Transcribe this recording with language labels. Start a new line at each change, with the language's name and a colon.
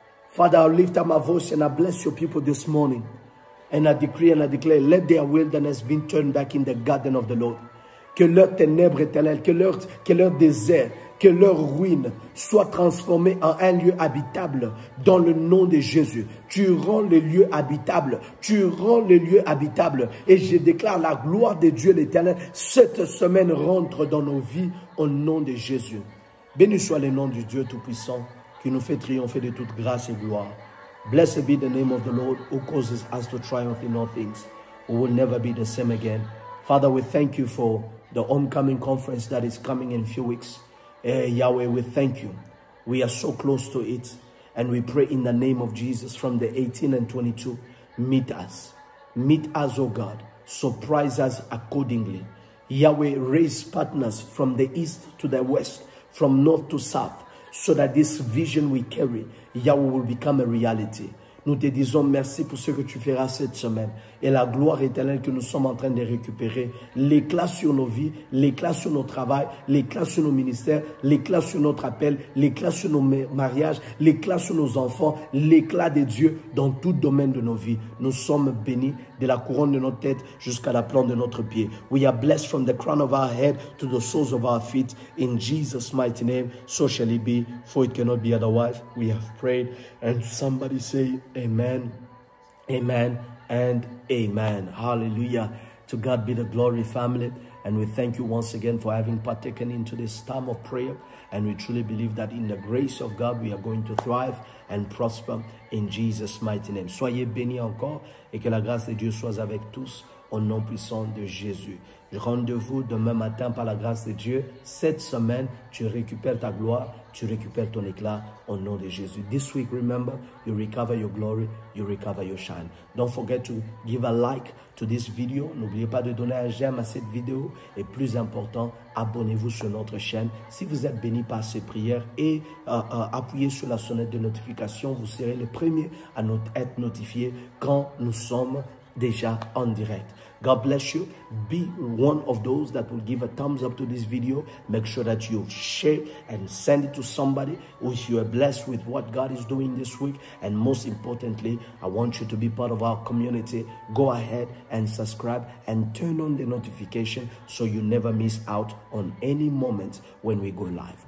English: Father, I lift up my voice and I bless your people this morning. And I decree and I declare, let their wilderness be turned back in the garden of the Lord.
French: Que leur ténèbre éternelle, que leur désert, que leur ruine soit transformée en un lieu habitable dans le nom de Jésus. Tu rends les lieux habitables. Tu rends les lieux habitables. Et je déclare la gloire de Dieu l'Éternel. Cette semaine rentre dans nos vies au nom de Jésus. Béni soit le nom du Dieu Tout-Puissant qui nous fait triompher de toute grâce et gloire.
English: Blessed be the name of the Lord who causes us to triumph in all things. We will never be the same again. Father, we thank you for the oncoming conference that is coming in a few weeks. Yahweh, we thank you. We are so close to it. And we pray in the name of Jesus from the 18 and 22. Meet us. Meet us, oh God. Surprise us accordingly. Yahweh, raise partners from the east to the west, from north to south, so that this vision we carry, Yahweh, will become a reality.
French: Nous te disons merci pour ce que tu feras cette semaine. Et la gloire éternelle que nous sommes en train de récupérer. L'éclat sur nos vies, l'éclat sur nos travails, l'éclat sur nos ministères, l'éclat sur notre appel, l'éclat sur nos mariages, l'éclat sur nos enfants, l'éclat de Dieu dans tout domaine de nos vies. Nous sommes bénis de la couronne de notre tête jusqu'à la plante de notre pied.
English: We are blessed from the crown of our head to the soles of our feet. In Jesus' mighty name, so shall it be, for it cannot be otherwise. We have prayed. And somebody say, Amen, amen, and amen. Hallelujah. To God be the glory, family. And we thank you once again for having partaken into this time of prayer. And we truly believe that in the grace of God, we are going to thrive and prosper in Jesus' mighty name.
French: Soyez bénis encore et que la grâce de Dieu soit avec tous au nom puissant de Jésus. Rendez-vous demain matin par la grâce de Dieu. Cette semaine, tu récupères ta gloire, tu récupères ton éclat au nom de Jésus.
English: This week, remember, you recover your glory, you recover your shine. Don't forget to give a like to this video.
French: N'oubliez pas de donner un j'aime à cette vidéo. Et plus important, abonnez-vous sur notre chaîne. Si vous êtes béni par ces prières et appuyez sur la sonnette de notification, vous serez les premiers à être notifiés quand nous sommes déjà en direct.
English: God bless you. Be one of those that will give a thumbs up to this video. Make sure that you share and send it to somebody if you are blessed with what God is doing this week. And most importantly, I want you to be part of our community. Go ahead and subscribe and turn on the notification so you never miss out on any moment when we go live.